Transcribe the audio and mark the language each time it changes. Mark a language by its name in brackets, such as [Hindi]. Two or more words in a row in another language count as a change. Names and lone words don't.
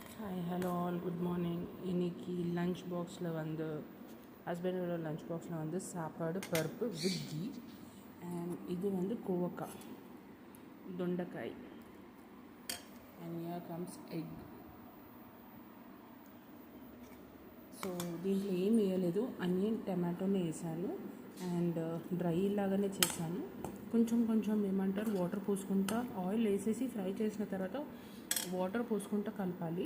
[English] hi hello all good morning. [Tamil] இன்றைக்கி [English] lunch boxil [Tamil] வந்து ஹஸ்பண்டோட [English] lunch boxil [Tamil] வந்து சாப்பாடு பருப்பு [English] with ghee and [Tamil] இது வந்து கோவக்காய் దొండకాయ [English] and here comes egg. [Telugu] సో దీంట్లో ఏం వేయలేదు, [English] onion tomatone [Telugu] వేసాను [English] and dry [Telugu] లాగానే చేశాను. కొంచెం కొంచెం ఏమంటారు వాటర్ పోసుకుంటా ఆయిల్ వేసేసి ఫ్రై చేసిన తర్వాత వాటర్ పోసుకుంటా కలపాలి.